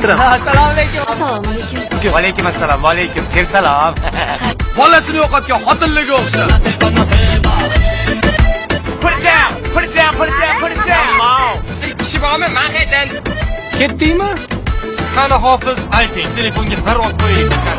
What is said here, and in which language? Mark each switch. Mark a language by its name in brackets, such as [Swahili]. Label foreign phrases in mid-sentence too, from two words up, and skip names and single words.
[Uzbek] Assalomu alaykum. Assalomu alaykum. Va alaykum assalom, va alaykum. Ser salom. Bolasini yo'qotgan xotinlarga o'xshar. [English] Put it down. Put it down. Put it down. Put it down. [Uzbek] Kishi bormi? Men qaydan? Ketdingmi? Qani Hofiz, ayting, telefonga parvoz qo'ying.